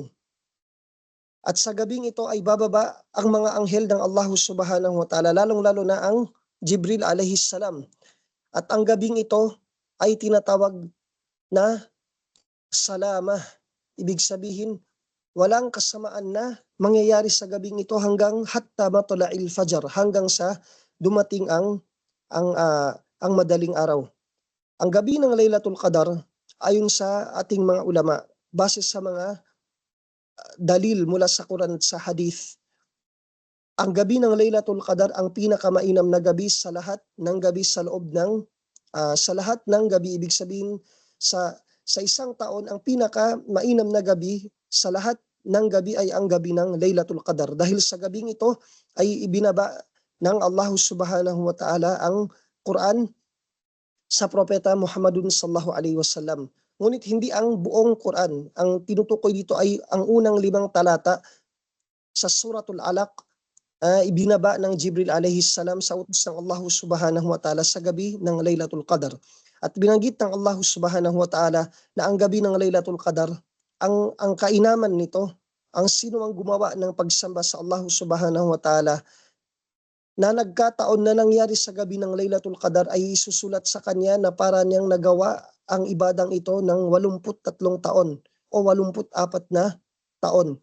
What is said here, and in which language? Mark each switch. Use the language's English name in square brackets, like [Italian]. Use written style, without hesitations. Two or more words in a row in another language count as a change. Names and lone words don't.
[Filipino] At sa gabing ito ay bababa ang mga anghel ng Allah [Arabic] سبحانه وتعالى, [Filipino] lalong-lalo na ang Jibril [Arabic] عليه السلام. [Filipino] At ang gabing ito ay tinatawag na salama. Ibig sabihin, walang kasamaan na mangyayari sa gabing ito hanggang [Arabic] حتى مطلع الفجر, [Filipino] hanggang sa dumating ang madaling araw. Ang gabi ng Laylatul Qadar, ayon sa ating mga ulama, base sa mga dalil mula sa Quran at sa hadith, ang gabi ng Laylatul Qadar ang pinakamainam na gabi sa lahat ng gabi sa loob ng sa lahat ng gabi. Ibig sabihin, sa isang taon ang pinakamainam na gabi sa lahat ng gabi ay ang gabi ng Laylatul Qadar, dahil sa gabing ito ay ibinaba ng Allah [Arabic] سبحانه وتعالى [Filipino] ang Quran sa propeta Muhammadun [Arabic] صلى الله عليه وسلم. [Filipino] Ngunit hindi ang buong Quran. Ang tinutukoy dito ay ang unang 5 talata sa Suratul Alaq, ibinaba ng Jibril [Arabic] عليه السلام [Filipino] sa utos ng Allah [Arabic] سبحانه وتعالى [Filipino] sa gabi ng Laylatul Qadar. At binanggit ng Allah [Arabic] سبحانه وتعالى [Filipino] na ang gabi ng Laylatul Qadar, ang kainaman nito, ang sino ang gumawa ng pagsamba sa Allah [Arabic] سبحانه وتعالى [Filipino] na nagkataon na nangyari sa gabi ng Laylatul Qadar ay isusulat sa kanya na para niyang nagawa ang ibadang ito ng 83 taon o 84 na taon.